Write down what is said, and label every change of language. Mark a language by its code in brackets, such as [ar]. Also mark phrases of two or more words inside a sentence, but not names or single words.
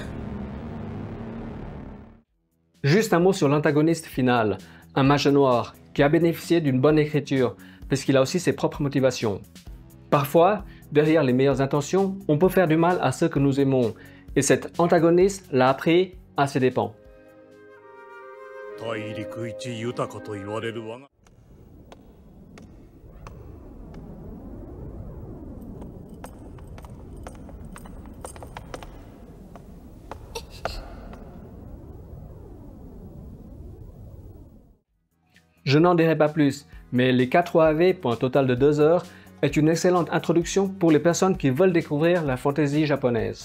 [fr] Juste un mot sur l'antagoniste final, un mage noir qui a bénéficié d'une bonne écriture, puisqu'il a aussi ses propres motivations. Parfois, derrière les meilleures intentions, on peut faire du mal à ceux que nous aimons, et cet antagoniste l'a appris à ses dépens. [ja] 大陸一豊かと言われる我が [fr] Je n'en dirai pas plus, mais les 4 OAV pour un total de 2 heures est une excellente introduction pour les personnes qui veulent découvrir la fantaisie japonaise.